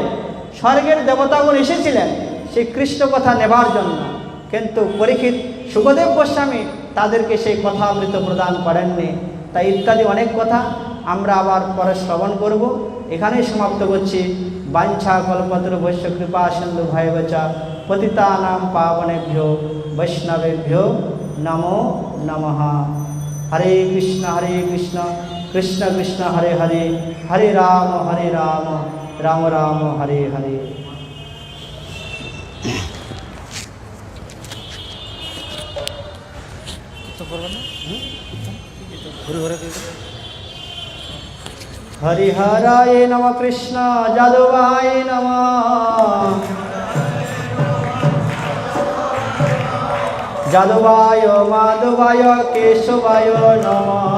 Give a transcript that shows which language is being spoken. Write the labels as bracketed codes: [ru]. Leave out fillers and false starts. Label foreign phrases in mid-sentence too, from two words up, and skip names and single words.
[bn] স্বর্গের দেবতাগণ এসেছিলেন সেই কৃষ্ণ কথা নেবার জন্য, কিন্তু পরীক্ষিত সুখদেব গোস্বামী তাদেরকে সেই কথা অমৃত প্রদান করেননি। তাই ইত্যাদি অনেক কথা আমরা আবার পরে শ্রবণ করব। এখানেই সমাপ্ত করছি। [sa] বাঞ্ছা কল্পতরু বৈশ্য কৃপা সিন্ধু ভয়বচা পতিতানাং পাবনেভ্যো বৈষ্ণবেভ্যো নমো নমঃ। হরে কৃষ্ণ কৃষ্ণ কৃষ্ণ হরে হরে, হরে রাম রাম রাম হরে হরে। হরিহরায় নম কৃষ্ণ যাদবায় নম, যাদবায় মাধবায় কেশবায় নম,